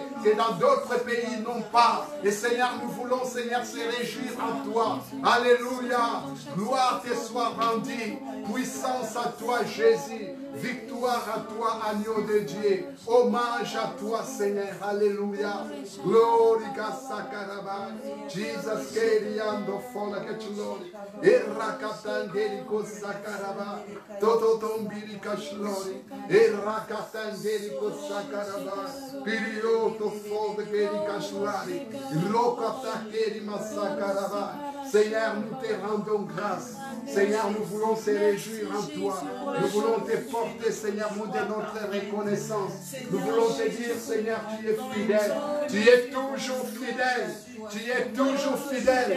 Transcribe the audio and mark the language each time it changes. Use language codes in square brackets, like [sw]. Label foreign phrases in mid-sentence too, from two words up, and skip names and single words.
[fr] Que dans d'autres pays, non pas. Et Seigneur, nous voulons, Seigneur, se réjouir en toi. Alléluia. Gloire te soit rendue. Puissance à toi, Jésus. Victoire à toi, agneau de Dieu. Hommage à toi, Seigneur. Alléluia. Glory Sakaraba. Jesus Keriando Fola Kechlori. Errakatangerico Sakaraba. Toto Tombiri Kashlori. Errakatangerico Sakaraba. Pirioto Fola Keri Kashlari. Rokata Keri Masakaraba. Seigneur, nous te rendons grâce. Seigneur, nous voulons se réjouir en toi. Nous voulons te porter, Seigneur, mon Dieu, notre reconnaissance. Nous voulons te dire, Seigneur, tu es fidèle. Tu es toujours fidèle. Tu es toujours fidèle.